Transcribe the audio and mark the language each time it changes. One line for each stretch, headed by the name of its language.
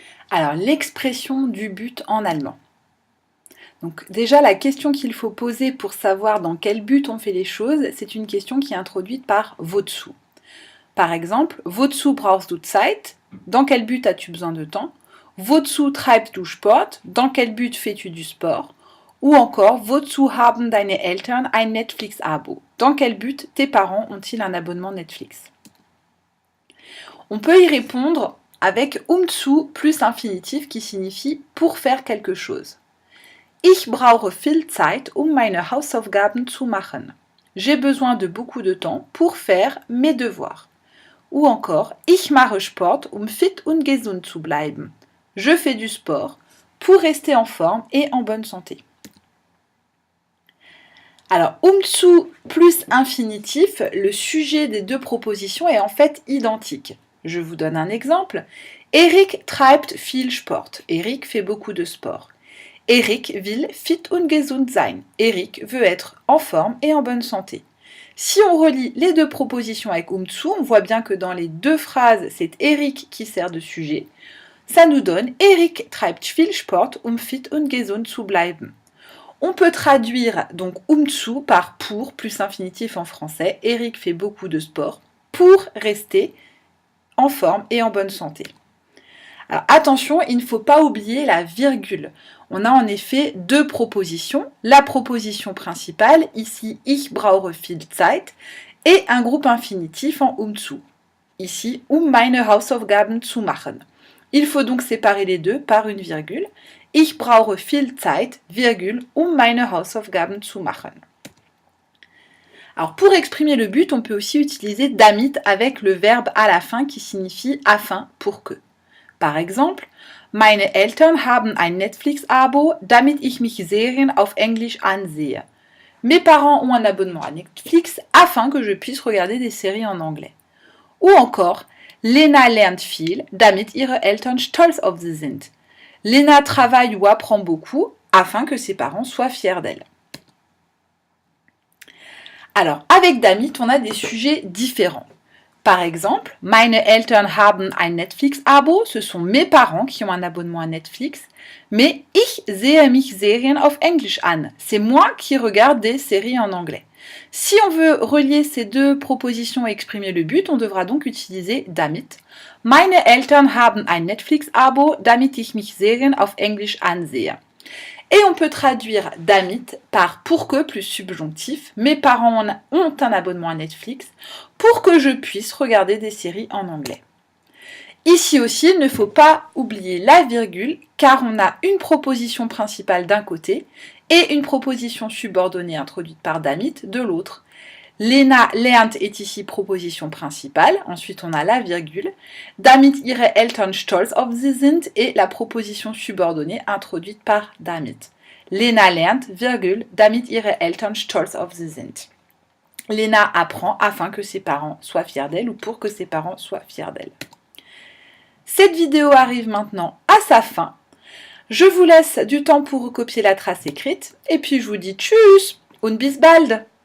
French: Alors l'expression du but en allemand. Donc déjà la question qu'il faut poser pour savoir dans quel but on fait les choses, c'est une question qui est introduite par wozu. Par exemple,
German: wozu brauchst du Zeit?
French: Dans quel but as-tu besoin de temps?
German: Wozu treibst du Sport?
French: Dans quel but fais-tu du sport? Ou encore,
German: wozu haben deine Eltern ein Netflix-Abo?
French: Dans quel but tes parents ont-ils un abonnement Netflix? On peut y répondre avec zu plus infinitif qui signifie pour faire quelque chose.
German: Ich brauche viel Zeit, meine Hausaufgaben zu machen.
French: J'ai besoin de beaucoup de temps pour faire mes devoirs. Ou encore,
German: ich mache Sport, fit und gesund zu bleiben.
French: Je fais du sport pour rester en forme et en bonne santé. Alors, zu plus infinitif, le sujet des deux propositions est en fait identique. Je vous donne un exemple.
German: Erik treibt viel Sport.
French: Erik fait beaucoup de sport.
German: Erik will fit und gesund sein.
French: Erik veut être en forme et en bonne santé. Si on relie les deux propositions avec zu, on voit bien que dans les deux phrases, c'est Erik qui sert de sujet. Ça nous donne
German: Erik treibt viel Sport, fit und gesund zu bleiben.
French: On peut traduire donc zu par pour, plus infinitif en français. Erik fait beaucoup de sport pour rester en forme et en bonne santé. Alors attention, il ne faut pas oublier la virgule. On a en effet deux propositions. La proposition principale, ici
German: ich brauche viel Zeit,
French: et un groupe infinitif en zu.
German: Ici, meine Hausaufgaben zu machen.
French: Il faut donc séparer les deux par une virgule.
German: Ich brauche viel Zeit, virgule, meine Hausaufgaben zu machen.
French: Alors pour exprimer le but, on peut aussi utiliser damit avec le verbe à la fin qui signifie afin, pour que. Par exemple,
German: meine Eltern haben ein Netflix-Abo, damit ich mich Serien auf Englisch ansehe.
French: Mes parents ont un abonnement à Netflix afin que je puisse regarder des séries en anglais. Ou encore,
German: Lena lernt viel, damit ihre Eltern stolz auf sie sind.
French: Lena travaille ou apprend beaucoup afin que ses parents soient fiers d'elle. Alors, avec damit, on a des sujets différents. Par exemple,
German: meine Eltern haben ein Netflix-Abo,
French: ce sont mes parents qui ont un abonnement à Netflix, mais
German: ich sehe mich Serien auf Englisch an,
French: c'est moi qui regarde des séries en anglais. Si on veut relier ces deux propositions et exprimer le but, on devra donc utiliser damit.
German: Meine Eltern haben ein Netflix-Abo, damit ich mich Serien auf Englisch ansehe.
French: Et on peut traduire damit par pour que plus subjonctif. Mes parents ont un abonnement à Netflix pour que je puisse regarder des séries en anglais. Ici aussi, il ne faut pas oublier la virgule car on a une proposition principale d'un côté et une proposition subordonnée introduite par damit de l'autre.
German: Lena lernt
French: est ici proposition principale, ensuite on a la virgule.
German: Damit ihre Eltern stolz auf sie sind
French: et la proposition subordonnée introduite par damit.
German: Lena lernt, virgule, damit ihre Eltern stolz auf sie sind.
French: Lena apprend afin que ses parents soient fiers d'elle ou pour que ses parents soient fiers d'elle. Cette vidéo arrive maintenant à sa fin. Je vous laisse du temps pour recopier la trace écrite et puis je vous dis
German: tchuss und bis bald!